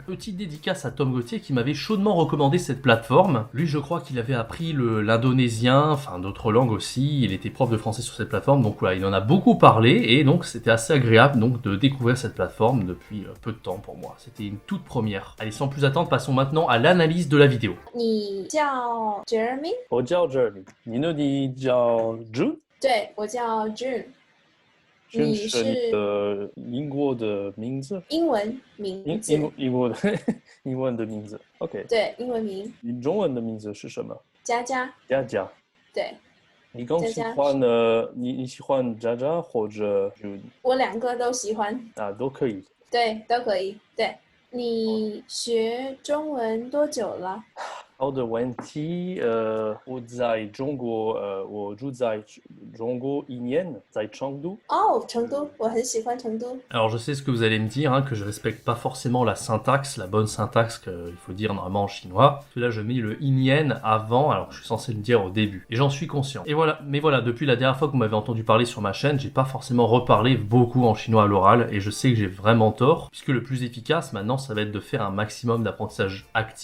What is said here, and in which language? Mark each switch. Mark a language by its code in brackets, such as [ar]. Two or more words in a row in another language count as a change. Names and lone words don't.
[fr] Petite dédicace à Tom Gauthier qui m'avait chaudement recommandé cette plateforme. Lui, je crois qu'il avait appris l'indonésien, enfin d'autres langues aussi, il était prof de français sur cette plateforme, donc voilà, il en a beaucoup parlé, et donc c'était assez agréable donc de découvrir cette plateforme depuis peu de temps pour moi. C'était une toute première. Allez, sans plus attendre, passons maintenant à l'analyse de la vidéo. [zh] 你叫 Jeremy？我叫 Jeremy，你叫 June？对，我叫 June。 June 你是你是的英国的名字？英文名字？英国的英文的名字。OK，对，英文名你中文的名字是什么？佳佳。佳佳。对，你更喜佳佳欢你喜欢佳佳或者 June 我2个都喜欢。啊，都可以。对，都可以。对，你学中文多久了？好的问题，我在中国，我住在中国1年，在成都。哦，成都，我很喜欢成都。 [fr] Alors je sais ce que vous allez me dire, que je respecte pas forcément la syntaxe, la bonne syntaxe qu'il faut dire normalement en chinois. Parce que là je mets le inyen avant, alors que je suis censé le dire au début. Et j'en suis conscient. Et voilà, mais voilà, depuis la dernière fois que vous m'avez entendu parler sur ma chaîne, j'ai pas forcément reparlé beaucoup en chinois à l'oral, et je sais que j'ai vraiment tort, puisque le plus efficace maintenant, ça va être de faire un maximum d'apprentissage actif.